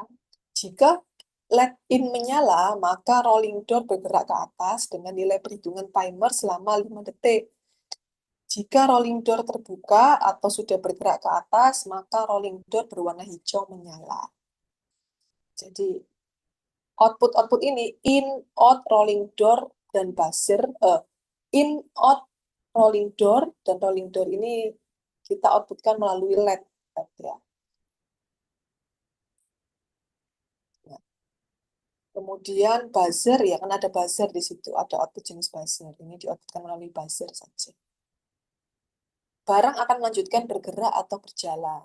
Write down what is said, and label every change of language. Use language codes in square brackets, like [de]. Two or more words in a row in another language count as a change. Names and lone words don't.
[id] Jika LED in menyala, maka [en] rolling door [id] bergerak ke atas dengan nilai perhitungan timer selama 5 detik. Jika [en] rolling door [id] terbuka atau sudah bergerak ke atas, maka [en] rolling door [id] berwarna hijau menyala. Jadi output-output ini [en] in, out, rolling door, [id] dan buzzer. [en] In, out, rolling door, [id] dan [en] rolling door [id] ini kita outputkan melalui LED. Ya. Kemudian buzzer, ya kan ada buzzer di situ, ada output jenis buzzer. Ini di-outputkan melalui buzzer saja. Barang akan melanjutkan bergerak atau berjalan.